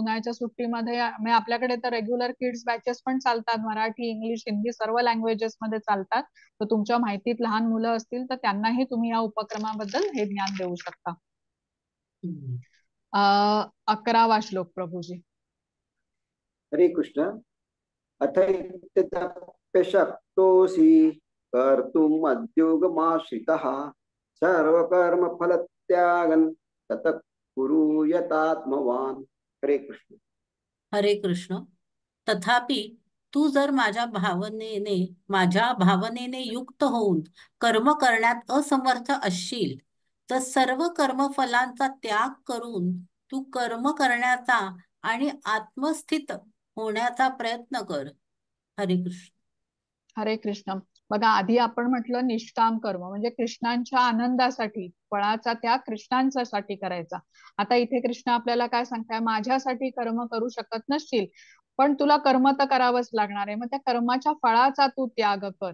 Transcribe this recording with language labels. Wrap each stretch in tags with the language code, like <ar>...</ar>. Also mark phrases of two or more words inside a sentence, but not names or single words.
<mr>उन्हाळ्याच्या सुट्टीमध्ये म्हणजे आपल्याकडे तर</mr> <en>regular kids batches</en> <mr>पण चालतात, मराठी, इंग्लिश, हिंदी सर्व लँग्वेजेस मध्ये चालतात. तर तुमच्या माहितीत लहान मुलं असतील तर त्यांनाही तुम्ही या उपक्रमाबद्दल हे ज्ञान देऊ शकता. 11वा श्लोक प्रभूजी.</mr> <sa>हरे कृष्ण. अथैतप्यशक्तोऽसि कर्तुम् मद्योगमाश्रितः सर्वकर्मफलत्यागं ततः कुरु यतात्मवान्. हरे कृष्ण. हरे कृष्ण.</sa> <mr>तथापि तू जर माझ्या भावनेने युक्त होऊन कर्म करण्यात असमर्थ असशील, तर सर्व कर्मफलांचा त्याग करून तू कर्म करण्याचा आणि आत्मस्थित होण्याचा प्रयत्न कर.</mr> <sa>हरे कृष्ण. हरे कृष्ण.</sa> <mr>बघा, आधी आपण म्हटलं निष्काम कर्म म्हणजे कृष्णांच्या आनंदासाठी, फळाचा त्याग कृष्णांच्यासाठी करायचा. आता इथे कृष्ण आपल्याला काय सांगताय, माझ्यासाठी कर्म करू शकत नसशील पण तुला कर्म तर करावंच लागणार आहे, मग त्या कर्माच्या फळाचा तू त्याग कर.</mr>